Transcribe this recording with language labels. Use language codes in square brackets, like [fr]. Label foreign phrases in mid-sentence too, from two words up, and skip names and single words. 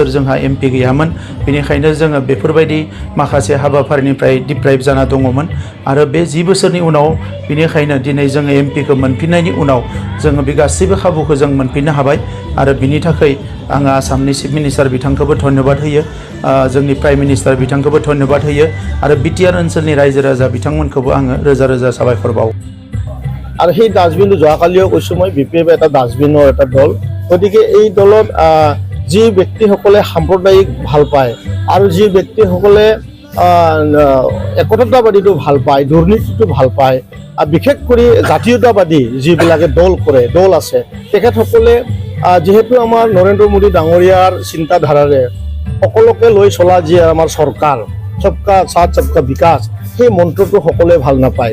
[brx] जोंहा MP गैयामोन, बेनिखायनो जोङो बेफोरबायदि माखासे हाबाफारिनिफ्राय डिप्राइभ जाना दङमोन आरो बे 10 बोसोरनि उनाव बेनिखायनो दिनै जोङो MPखौ मोनफिननायनि उनाव जोङो बे गासैबो खाबुखौ जों मोनफिननो हाबाय आरो बिनि थाखाय आङो आसामनि [en] chief minister [brx] बिथांखौबो धन्यबाद होयो, जोंनि [en] prime minister [brx] बिथांखौबो धन्यबाद होयो आरो BTR ओनसोलनि रायजो राजा बिथांमोनखौबो आङो रोजा रोजा साबायखर बावो। [as] আৰু সেই ডাষ্টবিনটো যোৱাকালিও কৈছোঁ মই BPF এটা ডাষ্টবিনৰ এটা দল। গতিকে এই দলত যি ব্যক্তিসকলে সাম্প্ৰদায়িক ভাল পায় আৰু যি ব্যক্তিসকলে একতাবাদীটো ভাল পায়, দুৰ্নীতিটো ভাল পায়, বিশেষ কৰি জাতীয়তাবাদী যিবিলাকে দল আছে, তেখেতসকলে যিহেতু আমাৰ নৰেন্দ্ৰ মোদী ডাঙৰীয়াৰ চিন্তাধাৰাৰে সকলোকে লৈ চলা যি আমাৰ চৰকাৰ [hi] सबका साथ सबका विकास, [as] সেই মন্ত্ৰটো সকলোৱে ভাল নাপায়।